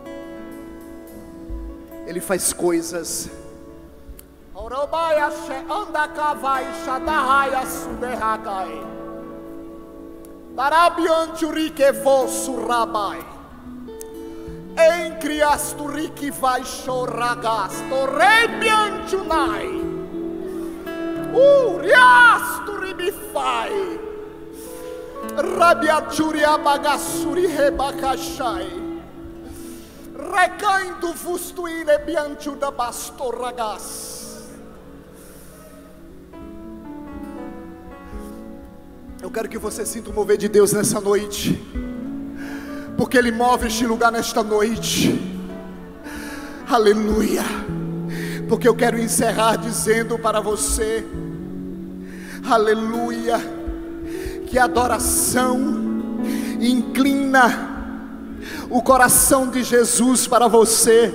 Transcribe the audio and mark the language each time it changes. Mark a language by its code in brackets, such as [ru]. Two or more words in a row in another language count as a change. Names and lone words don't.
[pt] Ele faz coisas. Em criasturique vai choragas, torrebiantunai. Uriasturibifai. Rabiaturia bagassuri rebacachai. Recaindo fustuile bianchu da bastorragas. Eu quero que você sinta o mover de Deus nessa noite, porque Ele move este lugar nesta noite. Aleluia. Porque eu quero encerrar dizendo para você, aleluia, que a adoração inclina o coração de Jesus para você.